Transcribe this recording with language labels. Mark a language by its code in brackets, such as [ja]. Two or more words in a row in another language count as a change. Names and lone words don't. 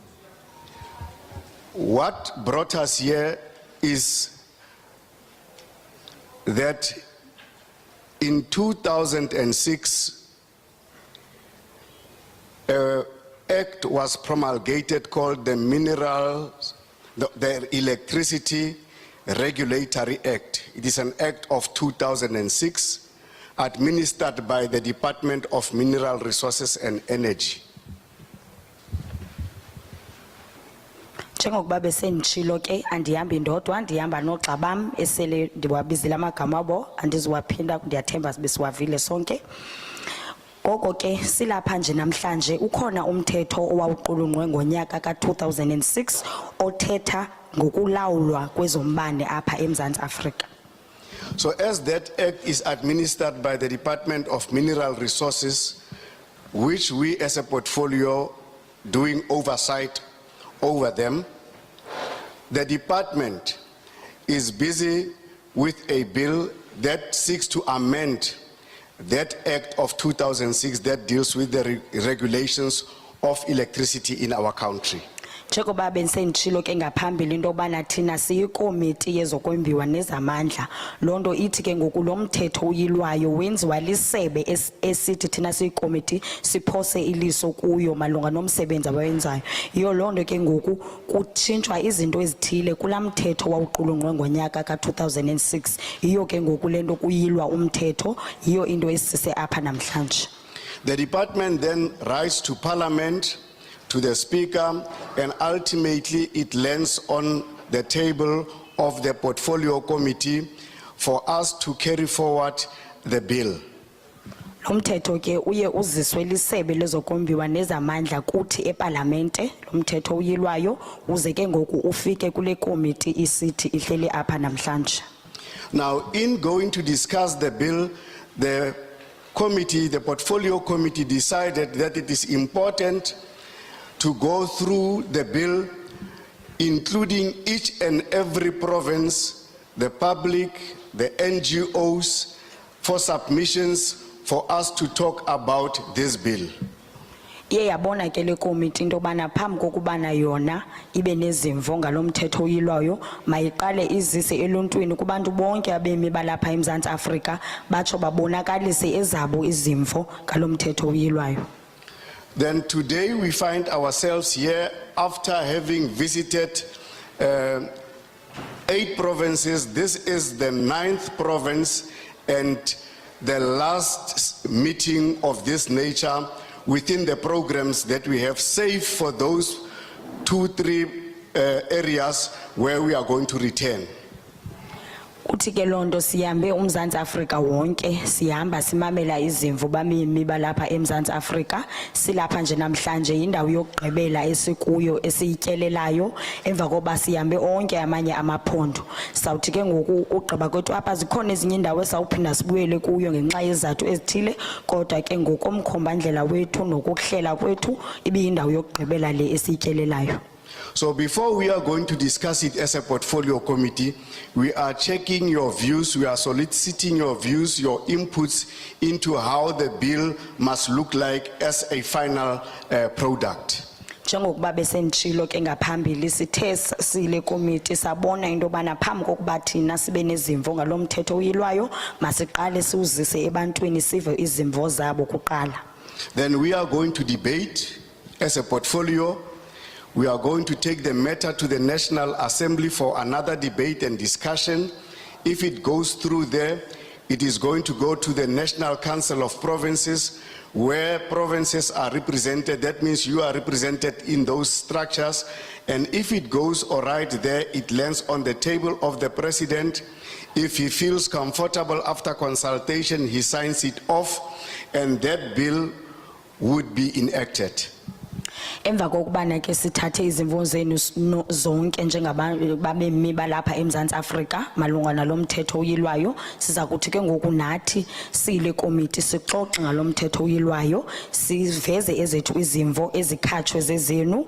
[en] What brought us here is that in 2006, an act was promulgated called the Electricity Regulatory Act. It is an act of 2006 administered by the Department of Mineral Resources and Energy. [xh] Njengokuba besenditshilo ke andihamba ndodwa ndihamba noxa bam esele ndiwabizile amagama abo andiziwaphinda ndiyathemba besiwavile sonke. Ngoko ke silapha nje namhlanje ukhona umthetho owawuqulunqwe ngonyaka ka2006 othetha ngokulawulwa kwezombane apha eMzantsi Afrika. [en] So as that act is administered by the Department of Mineral Resources, which we as a portfolio doing oversight over them, the department is busy with a bill that seeks to amend that act of 2006 that deals with the regulations of electricity in our country. [xh] Njengoba bensenditshilo ke ngaphambili into yobana thina siyikomiti yezokwembiwa nezamandla, loo nto ithi ke ngoku lo mthetho uyilwayo wenziwa lisebe esithi thina siyikomiti siphose iliso kuyo malunga nomsebenzi abawenzayo. Yiyo loo nto ke ngoku kutshintshwa izinto ezithile kulaa mthetho wawuqulunqwe ngonyaka ka2006. Yiyo ke ngoku le nto kuyilwa umthetho, yiyo into esise apha namhlanje. [en] The department then writes to Parliament, to the Speaker, and ultimately it lands on the table of the Portfolio Committee for us to carry forward the bill. [xh] Lo mthetho ke uye uziswe lisebe lezokombiwa nezamandla kuthi eParlamente, lo mthetho uyilwayo uze ke ngoku ufike kule committee isithi ihleli apha namhlanje. [en] Now, in going to discuss the bill, the committee, the Portfolio Committee decided that it is important to go through the bill, including each and every province, the public, the NGOs, for submissions for us to talk about this bill. [xh] Iye yabona ke le committee into bana phambi kokubana yona ibe nezimvo ngalo mthetho uyilwayo mayiqale izise eluntwini kubantu bonke abemi balapha eMzantsi Afrika batsho babonakalise ezabo izimvo ngalo mthetho uyilwayo. [en] Then today we find ourselves here after having visited 8 provinces. This is the 9th province and the last meeting of this nature within the programs that we have, save for those 2-3 areas where we are going to return. [xh] Uthi ke lonto sihambe uMzantsi Afrika wonke sihamba simamela izimvu bamimi balapha eMzantsi Afrika silapha nje namhlanje indawo yokugqibela esikuyo esiyityelelayo emva koba sihambe onke amanye amaphondo. Sawuthi ke ngoku ugqiba kwethu apha zikhona ezinye indawo esawuphinda sibuyele kuyo ngenxa yezathu ezithile kodwa ke ngokomkhombandlela wethu nokuhlela kwethu ibiyindawo yokugqibela le esiyityelelayo. [en] So before we are going to discuss it as a portfolio committee, we are checking your views, we are soliciting your views, your inputs into how the bill must look like as a final product. [xh] Njengokuba besenditshilo ke ngaphambili sithe sile committee sabona into bana phambi kokuba thina sibe nezimvo ngalo mthetho uyilwayo masiqale siuzise ebantwini sive izimvo zabo kuqala. [en] Then we are going to debate as a portfolio. We are going to take the matter to the National Assembly for another debate and discussion. If it goes through there, it is going to go to the National Council of Provinces, where provinces are represented. That means you are represented in those structures. And if it goes all right there, it lands on the table of the President. If he feels comfortable after consultation, he signs it off, and that bill would be enacted. [xh] Emva kokubana ke sithathe izimvo zenu zonke njengababemi balapha eMzantsi Afrika malunga nalomthetho uyilwayo, siza kuthi ke ngoku nathi sile komiti sixoxe ngalomthetho uyilwayo, siveze ezethu izimvo ezikhatshwe zezenu.